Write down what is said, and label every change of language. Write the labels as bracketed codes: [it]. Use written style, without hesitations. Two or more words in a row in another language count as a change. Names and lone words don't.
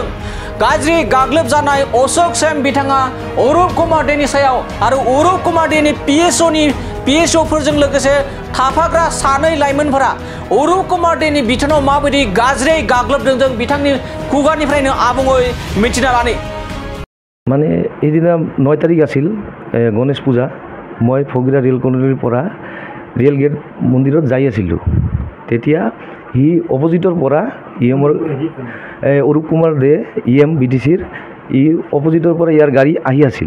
[brx] गाज्रि गाग्लोब जानाय अशोक सेन बिथाङा अरुप कुमार देनि सायाव आरो अरुप कुमार देनि पिएसअफोरजों लोगोसे थाफाग्रा सानै लाइमोनफोरा अरुप कुमार देनि बिथोनाव माबायदि गाज्रियै गाग्लोबदों जों बिथांनि खुगानिफ्रायनो आबुङै मिथिना लानि। [as] মানে এইদিনা 9 তাৰিখ আছিল গণেশ পূজা। মই ফগিৰা ৰেল কলনীৰ পৰা ৰেল গেট মন্দিৰত যাই আছিলোঁ। তেতিয়া সি অপজিটৰ পৰা ইএমৰ অৰুপ কুমাৰ দে ইএম বিটিচিৰ অপজিটৰ পৰা ইয়াৰ গাড়ী আহি আছিল।